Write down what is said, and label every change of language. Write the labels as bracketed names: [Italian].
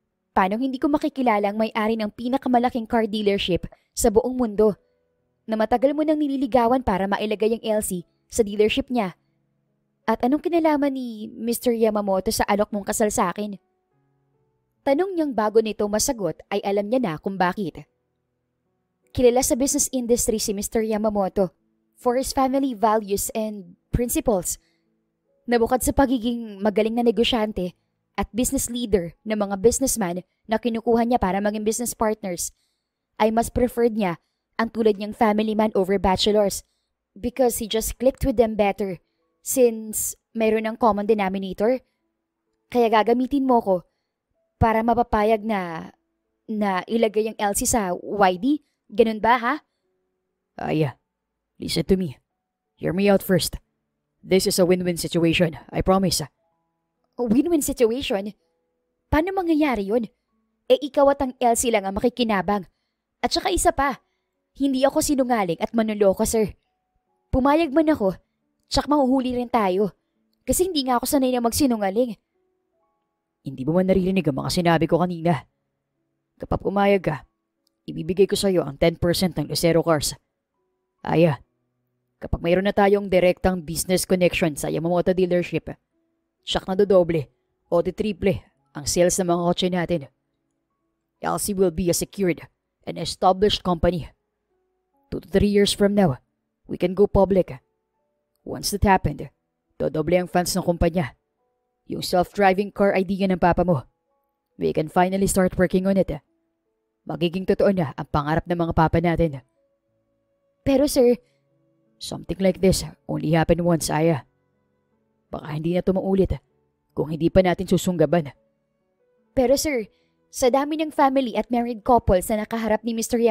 [Filipino] Paano hindi ko makikilala ang may-ari ng pinakamalaking car dealership sa buong mundo na matagal mo nang nililigawan para mailagay ang Elsie sa dealership niya? At anong kinalaman ni Mr. Yamamoto sa alok mong kasal sa akin? Tanong niyang bago nito masagot ay alam niya na kung bakit. Kilala sa business industry si Mr. [English] Yamamoto for his family values and principles. [Filipino] Nabukod sa pagiging magaling na negosyante at business leader ng mga businessman na kinukuha niya para maging business partners, ay mas preferred niya ang tulad niyang [English] family man over bachelors because he just clicked with them better. [Filipino] Since mayroon ng common denominator, kaya gagamitin mo ko para mapapayag na ilagay ang Elsie sa YD? Ganun ba, ha? [English] Aya, listen to me. Hear me out first. This is a win-win situation, I promise. Win-win situation? [Filipino] Paano mangyayari yun? Ikaw at ang Elsie lang ang makikinabang. At saka isa pa, hindi ako sinungaling at manloloko, sir. Pumayag man ako, tsak mahuhuli rin tayo. Kasi hindi nga ako sanay na magsinungaling. Hindi mo man naririnig ang mga sinabi ko kanina. Kapag pumayag ka, ibibigay ko sa iyo ang 10% ng Lucero Cars. Aya, kapag mayroon na tayong direktang business connection sa Yamamoto dealership, tsak na dodoble o di triple ang sales ng mga kotse natin. [English] LC will be a secured and established company. 2 to 3 years from now, we can go public. Once that happened, [Filipino] dodoble ang fans ng kumpanya. Yung self-driving car idea ng papa mo, [English] we can finally start working on it. [Filipino] Magiging totoo na ang pangarap ng mga papa natin. Pero sir, [English] Something like this only happened once, [Filipino] Aya. Baka hindi na ito maulit kung hindi pa natin susunggaban. pero sir, sa dami ng family at married couples na nakaharap ni Mr.